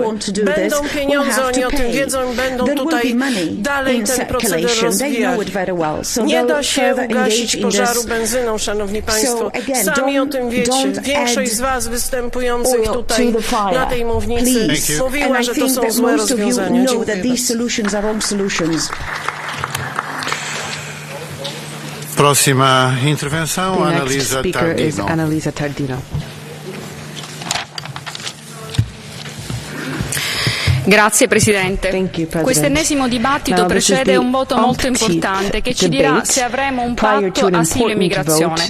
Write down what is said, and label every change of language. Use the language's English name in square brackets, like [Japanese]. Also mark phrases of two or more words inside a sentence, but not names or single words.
[Polish] Będą pieniądze, oni o tym wiedzą i będą tutaj dalej ten proceder rozwijać. Nie da się ugasić pożaru benzyną, Szanowni Państwo. Sami o tym wiecie. Większość z Was występujących tutaj na tej mównicy mówiła, że to są złe rozwiązania. [Portuguese] Prossima intervenção, Analisa Tardino. [Italian] Grazie Presidente. Questo ennesimo dibattito precede un voto molto importante che ci dirà se avremo un patto asilo e migrazione.